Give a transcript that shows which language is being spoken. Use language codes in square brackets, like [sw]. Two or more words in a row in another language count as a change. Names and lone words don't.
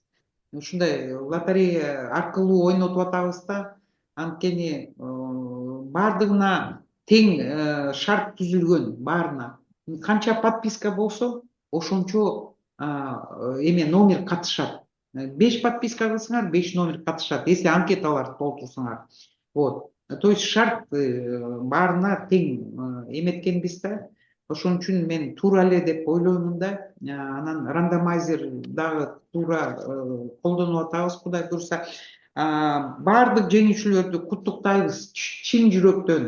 [ky] Ушундай лотерея аркылуу ойнотуп атабыз да. Анткени бардыгына тең шарт түзүлгөн, баарына. Канча подписка болсо, ошончо номер катышат. 5 подписка кылсаңар, 5 номер катышат, если анкеталарды толтурсаңар. Вот. [ru] То есть [ky] шарт баарына тең эметкенбиз да. Ошон үчүн мен туура эле деп ойлоймун да. Анан рандомайзер дагы туура колдонуп атабыз, Кудай буйруса. Бардык жеңүүчүлөрдү куттуктайбыз чын жүрөктөн.